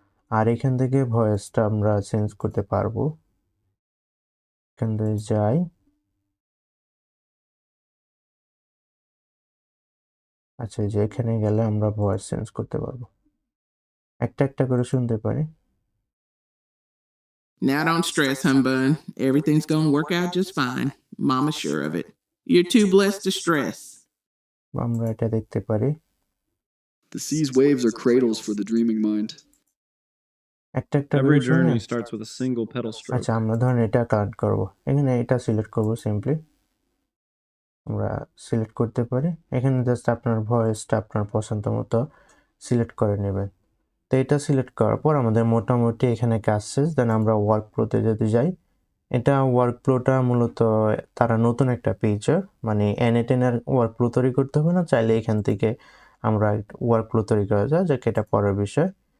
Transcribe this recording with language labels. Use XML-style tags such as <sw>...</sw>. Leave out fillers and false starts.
<bn>আর এখান থেকে ভয়েসটা আমরা চেঞ্জ করতে পারবো। এখান থেকে যাই, আচ্ছা এই যে এখানে গেলে আমরা ভয়েস চেঞ্জ করতে পারবো, একটা একটা করে শুনতে পারি।</bn> <en>Now don't stress, humbug. Everything's gonna work out just fine. Mama's sure of it. You're too blessed to stress.</en> <bn>আমরা এটা দেখতে পারি।</bn> <en>The sea's waves are cradles for the dreaming mind.</en> <bn>একটা একটা</bn> <en>Every</en> <bn>করে শুনে।</bn> <en>journey starts with a single pedal stroke.</en> <bn>আচ্ছা আমরা ধরেন এটা কালেক্ট করব, এখানে এটা সিলেক্ট করব সিম্পলি, আমরা সিলেক্ট করতে পারি। এখানে জাস্ট আপনার ভয়েসটা আপনার পছন্দ মতো সিলেক্ট করে নেবেন। তো এটা সিলেক্ট করার পর আমাদের মোটামুটি এখানে কাজ শেষ। দেন আমরা ওয়ার্ক ফ্লোতে যদি যাই, এটা ওয়ার্ক ফ্লোটা মূলত তারা নতুন একটা ফিচার, মানে এনএটেনের ওয়ার্ক ফ্লো তৈরি করতে হবে না, চাইলে এখান থেকে আমরা ওয়ার্ক ফ্লো তৈরি করা যায়, যে এটা পরের বিষয়।</bn>